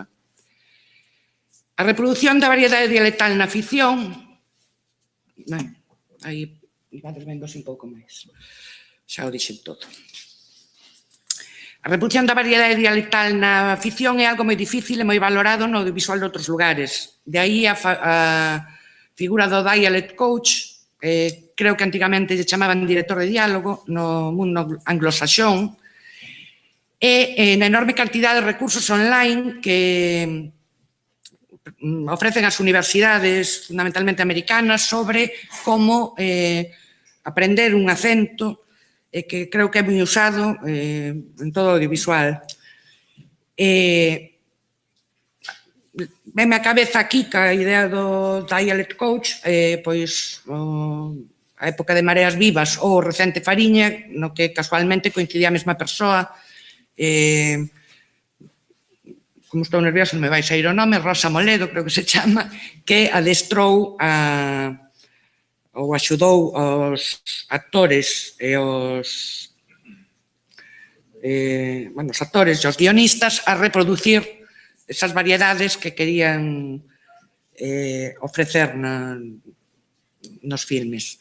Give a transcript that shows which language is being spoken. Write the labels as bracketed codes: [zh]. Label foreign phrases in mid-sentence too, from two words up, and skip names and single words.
[gl] A reproducción da variedade dialectal na ficción, aí vades vendo un pouco máis, xa o dixen todo. A reproducción da variedade dialectal na ficción é algo moi difícil e moi valorado no audiovisual de outros lugares. De aí a figura do [en] dialect coach, [gl] creo que antigamente lle chamaban director de diálogo no mundo anglosaxón, e na enorme cantidade de recursos online que ofrecen as universidades, fundamentalmente americanas, sobre como aprender un acento, que creo que é moi usado en todo o audiovisual. Veme a cabeza aquí que a idea do [en] dialect coach, [gl] pois a época de Mareas Vivas ou o recente Fariña, no que casualmente coincidía a mesma persoa, como estou nerviosa, me vai sair o nome, Rosa Moledo, creo que se chama, que adestrou ou axudou aos actores e os actores e os guionistas a reproducir esas variedades que querían ofrecer nos filmes.